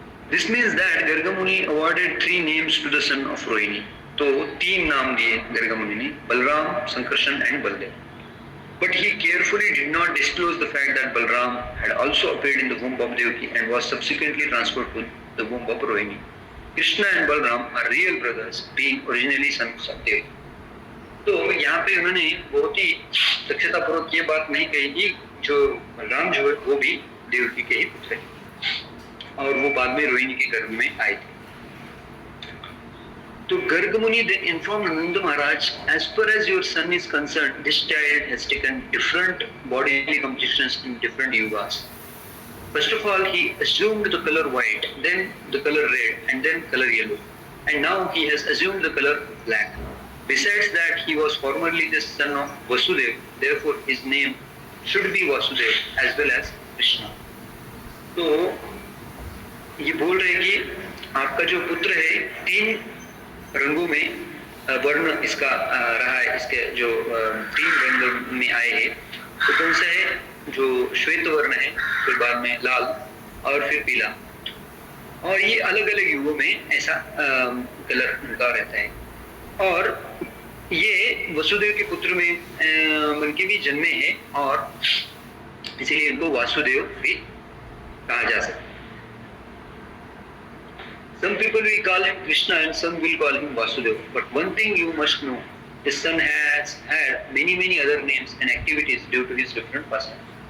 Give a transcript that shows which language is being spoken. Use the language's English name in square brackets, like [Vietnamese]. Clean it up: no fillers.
[English] This means that Gargamuni awarded 3 names to the son of Rohini. [Hindi] तो 3 नाम दिए गर्गमुनि ने, Balram, Sankarshan and Baldev. [English] But he carefully did not disclose the fact that Balram had also appeared in the womb of Devaki and was subsequently transferred to the womb of Rohini. Krishna and Balram are real brothers, being originally sons of Devaki. [Hindi] तो यहाँ पे उन्होंने बहुत ही दक्षतापूर्वक ये बात नहीं कही कि जो बलराम जो है वो भी देवकी के ही पुत्र है और वो बाद में रोहिणी के गर्भ में आए थे. [English] तो Gargamuni then informed Nanda Maharaj, as far as your son is concerned, this child has taken different bodily compositions in different yugas. First of all, he assumed the color white, then the color red, and then color yellow, and now he has assumed the color black. Besides that, he was formerly the son of Vasudev, therefore his name should be Vasudev as well as Krishna. [Hindi] तो ये बोल रहे कि आपका जो पुत्र है 3 रंगों में वर्ण इसका रहा है, इसके जो 3 रंग में आए हैं. तो कौन सा है? जो श्वेत वर्ण है, फिर बाद में लाल और फिर पीला, और ये अलग अलग युगों में ऐसा कलर उनका रहता है. और ये वसुदेव के पुत्र में उनके भी जन्मे हैं और इसीलिए इनको वासुदेव भी कहा जा सकता है. [English] Some people will call him Krishna and some will call him Vasudeva. But one thing you must know, his son has had many other names and activities due to his different pastimes.